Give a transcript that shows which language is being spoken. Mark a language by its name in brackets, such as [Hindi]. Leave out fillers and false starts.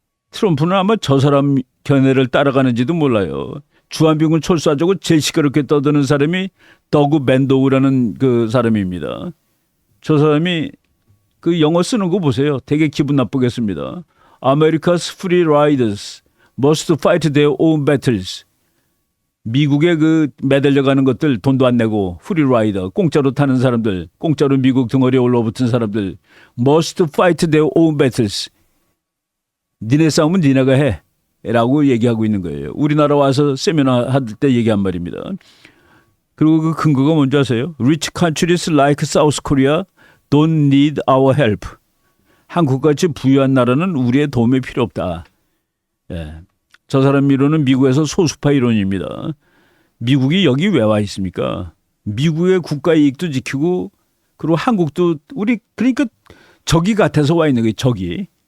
[Korean] 트럼프는 아마 저 사람 견해를 따라가는지도 몰라요. 주한미군 철수하자고 제일 시끄럽게 떠드는 사람이 더그 밴도우라는 그 사람입니다. 저 사람이 그 영어 쓰는 거 보세요. 되게 기분 나쁘겠습니다. [English] America's free riders must fight their own battles. [Korean] 미국에 그 매달려 가는 것들 돈도 안 내고 프리라이더 공짜로 타는 사람들, 공짜로 미국 등어리에 올라붙은 사람들 [English] must fight their own battles. [Korean] 니네 싸움은 니네가 해 라고 얘기하고 있는 거예요. 우리나라 와서 세미나 할 때 얘기한 말입니다. 그리고 그 근거가 뭔지 아세요? [English] Rich countries like South Korea don't need our help. [Korean] 한국같이 부유한 나라는 우리의 도움이 필요 없다. 저 사람 이론은 미국에서 소수파 이론입니다. 미국이 여기 왜 와 있습니까? 미국의 국가 이익도 지키고 그리고 한국도 우리 그러니까 적이 같아서 와 있는 거예요. 적이.